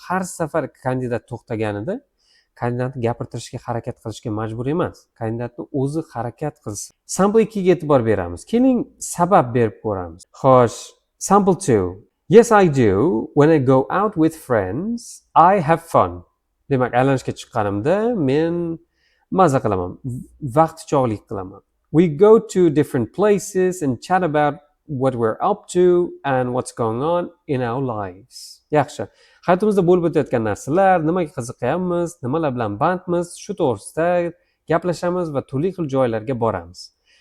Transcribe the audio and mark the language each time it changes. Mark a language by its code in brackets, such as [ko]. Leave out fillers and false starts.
[uz] Har safar kandidat to'xtaganida kandidatni gapirtirishga harakat qilishga majbur emas. Kandidatni o'zi harakat qilsin. Sample 2 ga e'tibor beramiz. Keling, sabab berib ko'ramiz. Xo'sh, sample 2. [en] Yes, I do. When I go out with friends, I have fun. [uz] Demak, aylanishga chiqqanimda men maza qilaman, vaqtichog'lik qilaman. [en] We go to different places and chat about what we're up to and what's going on in our lives. [uz] Yaxshi. Hayotimizda bo'lib o'tayotgan narsalar, nimaga qiziqyapmiz, nimalar bilan bandmiz, shu to'g'risida gaplashamiz va turli xil joylarga boramiz.